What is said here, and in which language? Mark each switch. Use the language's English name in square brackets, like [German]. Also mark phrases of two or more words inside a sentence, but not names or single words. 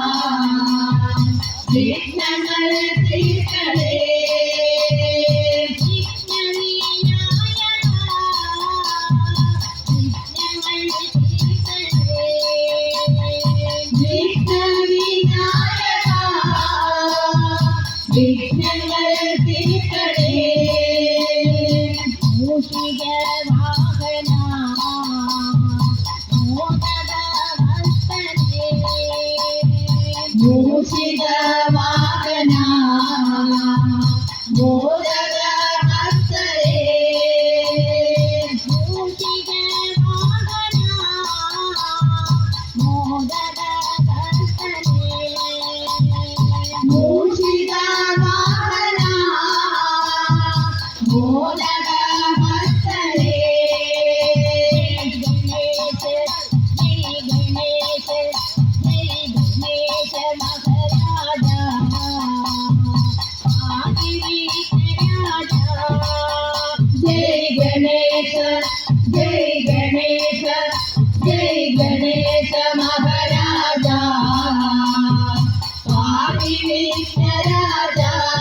[Malayalam] विघ्नങ്ങൾ തീർക്കണേ, विघ्नविनायका വിഘ്നങ്ങൾ തീർക്കണേ, മൂഷിക വാഹന മോദകഹസ്തനേ, മൂഷിക വാഹന മോദകഹസ്തനേ, മൂഷിക വാഹന മോദകഹസ്തനേ, മൂഷിക വാഹന മോദകഹസ്തനേ, [Sanskrit] गणेश जय गणेश जय गणेश महाराजा पाहि विघ्नराजा, जय गणेश जय गणेश जय गणेश महाराजा पाहि विघ्नराजा,